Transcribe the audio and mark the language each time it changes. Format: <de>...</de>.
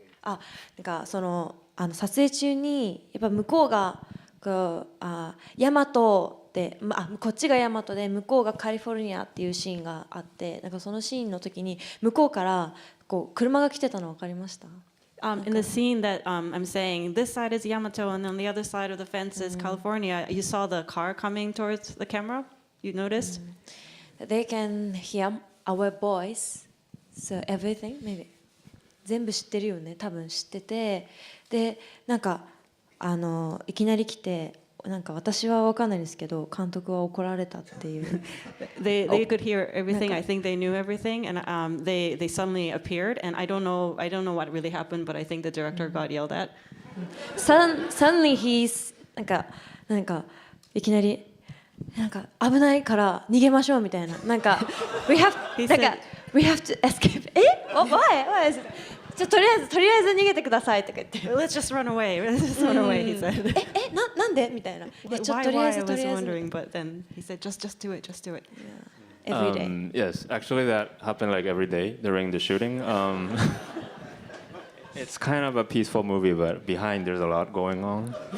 <ja>なんかその撮影中にやっぱ向こうがこうヤマトでこっちがヤマトで向こうがカリフォルニアっていうシーンがあって、なんかそのシーンの時に向こうからこう車が来てたの分かりました</ja> <en>？In the scene that I'm saying, this side is Yamato, and on the other side of the fence is California. You saw the car coming towards the camera. You noticed? They can hear our voice, so everything maybe</en> <ja>全部知ってるよね、多分知ってて、でなんかいきなり来て、なんか私は分かんないですけど監督は怒られたっていう。</ja> <en>They could hear everything. I think they knew everything, and they suddenly appeared. And I don't know what really happened, but I think the director got yelled at. Suddenly he's</en> <ja>なんかいきなりなんか危ないから逃げましょうみたいな、なんか</ja> <en>we have to escape. Why?</en> <ja>とりあえず逃げてくださいとか言って。</ja> <en>Let's just run away. Let's just run away. He said.</en> <ja>なんでみたいな。</ja> <en>Why? I was wondering, but then he said, just do it. Just do it. Yeah. Every day. Yes, actually that happened like every day during the shooting. It's kind of a peaceful movie, but behind there's a lot going on.</en>